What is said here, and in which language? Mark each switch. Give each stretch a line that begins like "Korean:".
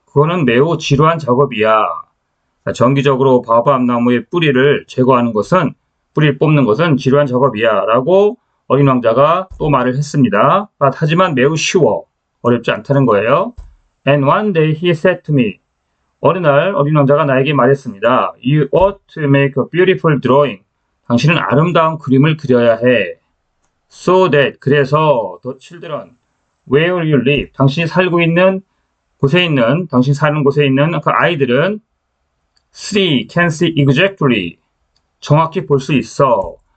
Korean: 그거는 매우 지루한 작업이야. 정기적으로 바오밥 나무의 뿌리를 제거하는 것은, 뿌리를 뽑는 것은 지루한 작업이야 라고 어린 왕자가 또 말을 했습니다. 하지만 매우 쉬워. 어렵지 않다는 거예요.
English: And one day he said to me.
Korean: 어느 날 어린 왕자가 나에게 말했습니다.
English: You ought to make a beautiful drawing.
Korean: 당신은 아름다운 그림을 그려야 해.
English: So that,
Korean: 그래서
English: the children, where you live,
Korean: 당신이 살고 있는 곳에 있는, 당신 사는 곳에 있는 그 아이들은
English: can see exactly,
Korean: 정확히 볼 수 있어.